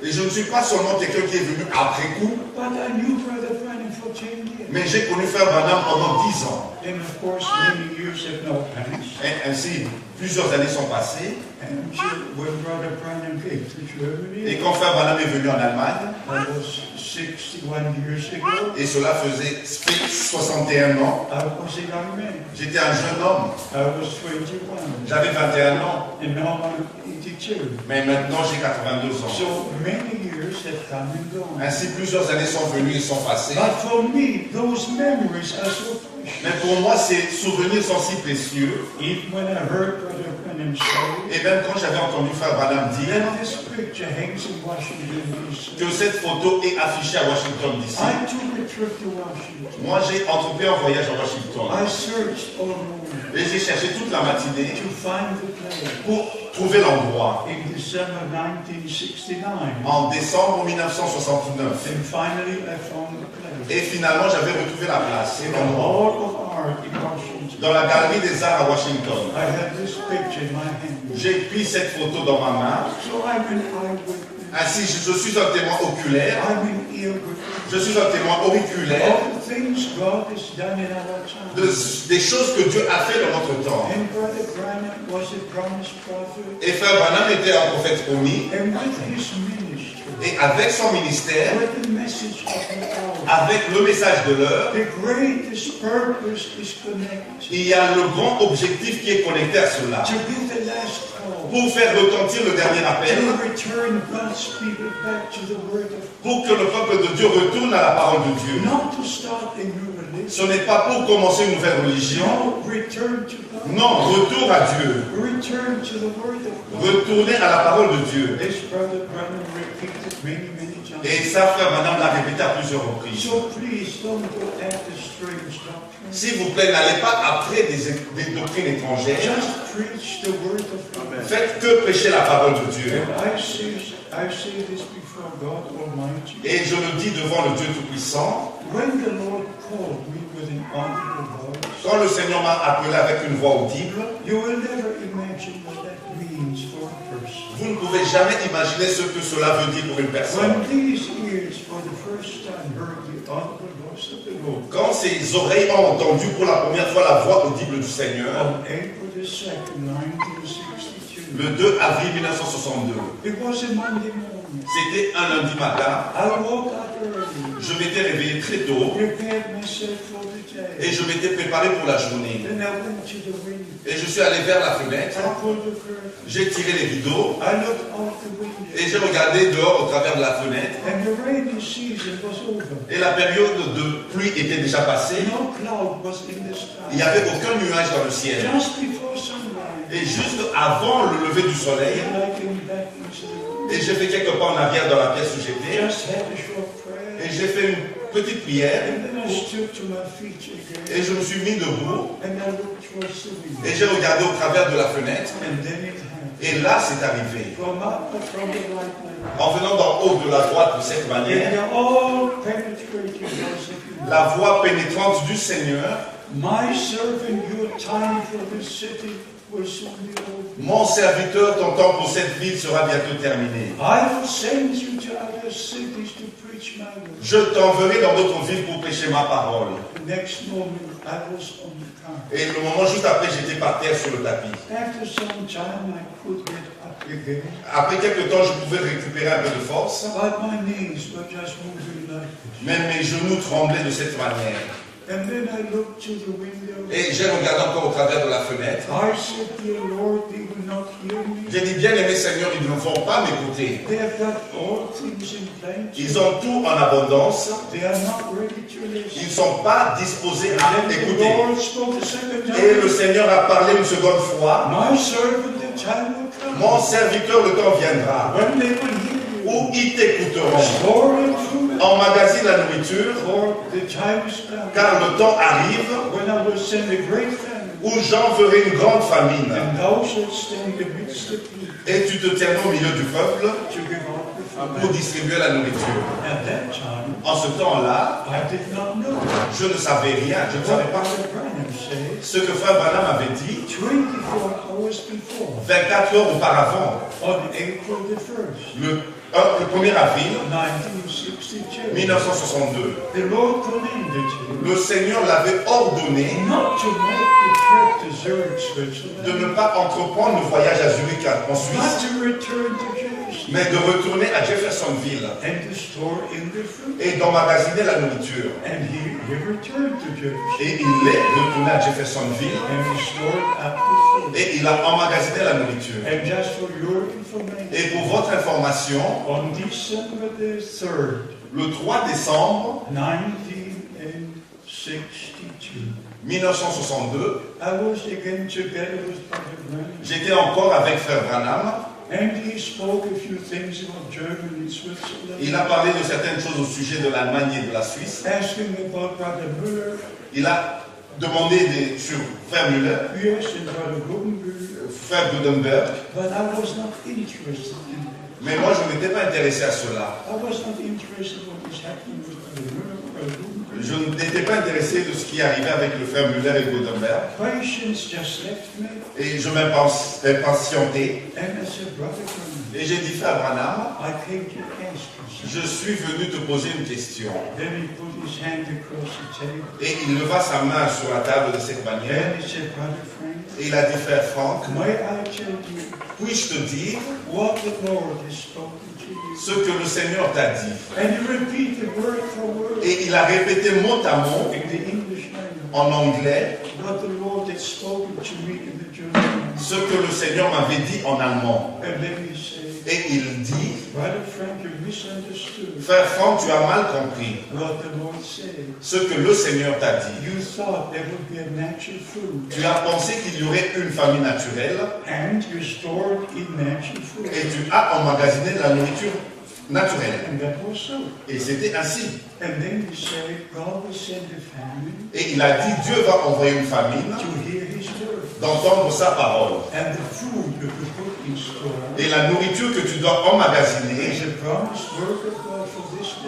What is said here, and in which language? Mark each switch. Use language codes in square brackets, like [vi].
[fr] Et je ne suis pas seulement quelqu'un qui est venu après coup, [en] but I knew Brother Branham for 10 years. [fr] mais j'ai connu Frère Branham pendant 10 ans. [en] And of course, many years have now passed. [fr] Et ainsi, plusieurs années sont passées. [en] And when Brother Branham came to Germany, [fr] Et quand Frère Branham est venu en Allemagne, [en] that was 61 years ago, [fr] et cela fait 61 ans, [en] I was a young man. [fr] j'étais un jeune homme. [en] I was 21. [fr] J'avais 21 ans, [en] And now I'm 82. [fr] mais maintenant j'ai 82 ans. [en] So many years have come and gone. [fr] Ainsi, plusieurs années sont venues et sont passées. [en] But for me, those memories are so precious. [fr] Mais pour moi, ces souvenirs sont si précieux. [en] Even when I heard Brother Branham say [fr] Et même quand j'avais entendu Frère Branham dire [en] that this picture hangs in Washington, D.C. [fr] que cette photo est affichée à Washington, D.C. [en] I took a trip to Washington. [fr] Moi, j'ai entrepris un voyage à Washington. [en] I searched all over [fr] Et j'ai cherché toute la matinée [en] to find the place. [fr] pour trouver l'endroit. [en] In December 1969, [fr] En décembre 1969. [en] and finally I found the place. [fr] Et finalement, j'avais retrouvé la place, [en] In the [fr] l'endroit. [en] Hall of Art in Washington, [fr] Dans la galerie des arts à Washington. [en] I had this picture in my hand. [fr] J'ai pris cette photo dans ma main. [en] So I'm an eyewitness. [fr] Ainsi, je suis un témoin oculaire. [en] I'm an earwitness. [fr] Je suis un témoin auriculaire [en] All the things God has done in our time. [fr] des choses que Dieu a fait dans notre temps. [en] And Brother Branham was a promised prophet. [fr] Et Frère Branham était un prophète promis. [en] And with his ministry, [fr] Et avec son ministère, [en] with the message of the hour, [fr] avec le message de l'heure, [en] the greatest purpose is connected. [fr] il y a le grand objectif qui est connecté à cela. [en] To give the last call. [fr] Pour faire retentir le dernier appel, [en] To return God's people back to the Word of God. [fr] pour que le peuple de Dieu retourne à la parole de Dieu. [en] Not to start a new religion. [fr] Ce n'est pas pour commencer une nouvelle religion. [en] No, return to God. [fr] Non, retour à Dieu. [en] Return to the Word of God. [fr] Retourner à la parole de Dieu. [en] This Brother Branham repeated many times. [fr] Et ça, Frère Branham l'a répété à plusieurs reprises. [en] So please don't go after strange doctrine. [fr] S'il vous plaît, n'allez pas après des doctrines étrangères. [en] Just preach the Word of God. [fr] Faites que prêcher la parole de Dieu. [en] And I say this before God Almighty. [fr] Et je le dis devant le Dieu Tout-Puissant. [en] When the Lord called me with an audible voice, [fr] Quand le Seigneur m'a appelé avec une voix audible, [en] you will never imagine what that means for a person. [fr] vous ne pouvez jamais imaginer ce que cela veut dire pour une personne. [en] When these ears for the first time heard the audible voice of the Lord [fr] Quand ses oreilles ont entendu pour la première fois la voix audible du Seigneur, [en] on April the 2nd, 1962, [fr] le 2 avril 1962, [en] it was a Monday morning. [fr] c'était un lundi matin, [en] I woke up early, [fr] je m'étais réveillé très tôt [en] prepared myself for the day. [fr] et je m'étais préparé pour la journée. [en] Then I went to the window. [fr] Et je suis allé vers la fenêtre, [en] I pulled the curtain. [fr] j'ai tiré les rideaux [en] I looked out the window. [fr] et j'ai regardé dehors au travers de la fenêtre. [en] And the rainy season was over. [fr] Et la période de pluie était déjà passée. [en] No cloud was in the [fr] Il n'y [en] sky. [fr] avait aucun nuage dans le ciel. [en] Just before sunrise, [fr] Et juste avant le lever du soleil, [en] and I came back into the room. [fr] et j'ai fait quelques pas en arrière dans la pièce où j'étais, [en] Just had a short prayer. [fr] et j'ai fait une petite prière, [en] And then I stood to my feet again. [fr] et je me suis mis debout, [en] And I looked towards the window. [fr] et j'ai regardé au travers de la fenêtre, [en] And then it happened. [fr] et là c'est arrivé. [en] From the right way. [fr] En venant d'en haut de la droite de cette [en] And [fr] manière, [en] the all penetrating voice of you. [fr] la voix pénétrante du Seigneur, [en] My servant, your time for this city will soon be over. [fr] mon serviteur, ton temps pour cette ville sera bientôt terminé. [en] I will send you to other cities to preach my word. [fr] Je t'enverrai dans d'autres villes pour prêcher ma parole. [en] The next moment, I was on the car. [fr] Et le moment juste après, j'étais par terre sur le tapis. [en] After some time, I could get up again, [fr] Après quelques temps, je pouvais récupérer un peu de force, [en] but my knees were just moving like this. [fr] mais mes genoux tremblaient de cette manière. [en] And then I looked to the window. [fr] Et j'ai regardé encore au travers de la fenêtre. [en] I said, dear Lord, they will not hear me. [fr] J'ai dit, bien aimé Seigneur, ils ne vont pas m'écouter. [en] They have got all things in plenty. [fr] Ils ont tout en abondance. [en] They are not ready to [fr] Ils [en] listen. [fr] ne sont pas disposés à [en] Then the [fr] écouter. [en] Lord spoke a second [fr] Et le [en] time. [fr] Seigneur a parlé une seconde fois. [en] My servant, the time will come. [fr] Mon serviteur, le temps viendra, [en] When they will hear you. [fr] où ils t'écouteront. [en] Store in food. [fr] Emmagasine la nourriture, [en] For the time is coming. [fr] car le temps arrive [en] When I will send a great famine. [fr] où j'enverrai une grande famine. [en] And thou shalt stand in the midst of me [fr] Et tu te tiendras au milieu du peuple [en] to give out the [fr] pour [en] food. [fr] distribuer la nourriture. [en] At that time, [fr] En ce temps-là, [en] I did not know. [fr] je ne savais rien, je ne savais [en] What [fr] pas [en] Brother Branham said [fr] ce que Frère Branham avait dit [en] 24 hours before, [fr] 24 heures auparavant, [en] on April the 1st, [fr] le 1er avril [en] 1962. [fr] 1962. [en] The Lord commanded him [fr] Le Seigneur l'avait ordonné [en] not to make the trip to Zurich, Switzerland, [fr] de ne pas entreprendre le voyage à Zurich en [en] not [fr] Suisse, [en] to return to Jerusalem, [fr] mais de retourner à Jeffersonville [en] and to store in the fruit. [fr] et d'emmagasiner la nourriture. [en] And he returned to Jerusalem, [fr] Et il est retourné à Jeffersonville [en] and he stored up the food. [fr] et il a emmagasiné la nourriture. [en] And just for your information, [fr] Et pour votre information, [en] on December the 3rd, [fr] le 3 décembre [en] 1962, [fr] 1962, [en] I was again together with Brother Branham, [fr] j'étais encore avec Frère Branham. [en] and he spoke a few things about Germany and Switzerland, [fr] Il a parlé de certaines choses au sujet de l'Allemagne et de la Suisse. [en] asking about Brother Müller, [fr] Il a demandé sur Frère Müller, [en] yes, and Brother Gutenberg, [fr] Frère Gutenberg, [en] but I was not interested in that. [fr] mais moi je n'étais pas intéressé à cela. [en] I was not interested in what was happening with Brother Müller, Brother Gutenberg. [fr] Je n'étais pas intéressé de ce qui arrivait avec le Frère Müller et Gutenberg. [en] Patience just left me, [fr] Et je m'impatientais. [en] and I said, Brother Branham, [fr] Et j'ai dit, Frère Branham, [en] I came to ask you something. [fr] je suis venu te poser une question. [en] Then he put his hand across the table, [fr] Et il leva sa main sur la table de cette manière. [en] and he said, Brother Frank, [fr] Et il a dit, Frère Franck, [en] may I tell you [fr] puis-je te dire [en] what the Lord has spoken to you? [fr] ce que le Seigneur t'a dit? [en] And he repeated word for word [fr] Et il a répété mot à mot [en] in the English language [fr] en anglais [en] what the Lord had spoken to me in the German language. [fr] ce que le Seigneur m'avait dit en allemand. [en] And then he said, [fr] Et il dit, [en] Brother Frank, you misunderstood [fr] Frère Franck, tu as mal compris [en] what the Lord said. [fr] ce que le Seigneur t'a dit. [en] You thought there would be a natural food, [fr] Tu as pensé qu'il y aurait une famille naturelle [en] and you stored in natural food. [fr] et tu as emmagasiné la nourriture naturelle. [en] And that was so. [fr] Et c'était ainsi. [en] And then he said, God will send a famine [fr] Et il a dit, Dieu va envoyer une famine [en] to hear his word. [fr] d'entendre sa parole. [en] And the food you could put in store [fr] Et la nourriture que tu dois emmagasiner [en] is a promised word of God for this